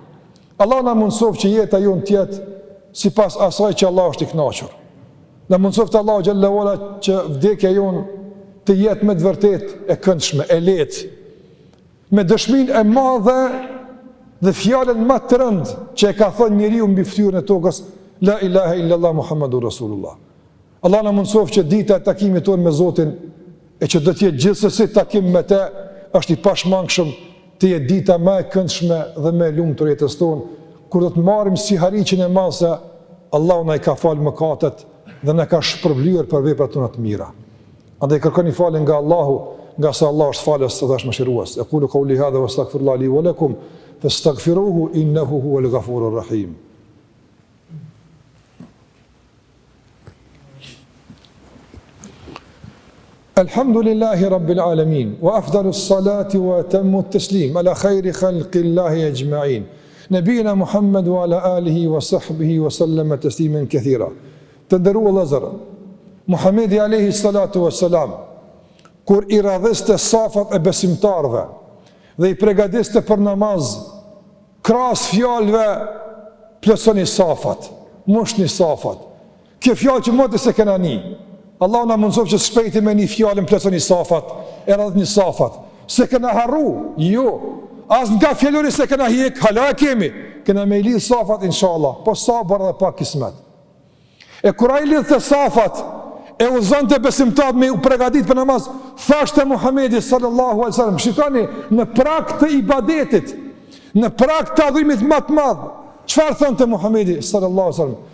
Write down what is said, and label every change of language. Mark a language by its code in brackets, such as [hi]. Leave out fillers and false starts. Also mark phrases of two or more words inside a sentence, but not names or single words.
[sq] Allah na mundsof që jeta jonë të jetë sipas asaj që Allah është i kënaqur. Na mundsoft Allahu [ar] جل وعلا [sq] që vdekja jonë të jetë me të vërtet e këndshme, e lehtë, me dëshminë e madhe dhe fjalën më të rëndë që e ka thënë njeriu mbi fytyrën e tokës, [ar] لا إله إلا الله محمد رسول الله. [sq] Allah na mundsof që dita e takimit tonë me Zotin, e që do të jetë gjithsesi takim me të, është i pashmangshëm, të jetë dita më e këndshme dhe më e lumtur jetës tonë, kur do të marrim si haricin e madh se Allahu na i ka falë mëkatet dhe na ka shpërblyer për veprat tona të mira. Andaj kërkoni falje nga Allahu, nga sa Allah është falës dhe është mëshirues. [ar] أقول قولي هذا وأستغفر الله لي ولكم فاستغفروه إنه هو الغفور الرحيم. الحمد لله رب العالمين وأفضل الصلاة وأتم التسليم على خير خلق الله أجمعين. نبينا محمد وعلى آله وصحبه وسلم تسليما كثيرا. [sq] Të nderuar vëllezër, Muhamedi [ar] عليه الصلاة والسلام, [sq] kur i radhiste safat e besimtarve dhe i përgatiste për namaz, krahas fjalëve plotësoni safat, moshni safat. Kjo fjalë që moti se kena ni. Allah na mundsof që shpejti me një fjalën plotësoni safat, e radhni safat. Se kena harru, jo. As nga fjallori se kena hjek, hala kemi. Kena me i lidhë safat, inshallah, po sabër dhe pak kismet. E kura i lidhë të safat, e u zonë të besimtat me u pregadit për namaz, thashtë e Muhamedi [ar] صلى الله عليه وسلم, [sq] shikoni, në prak të ibadetit, në prak të adhurimit matë madhë, qëfar thonë të Muhamedi [ar] صلى الله عليه وسلم?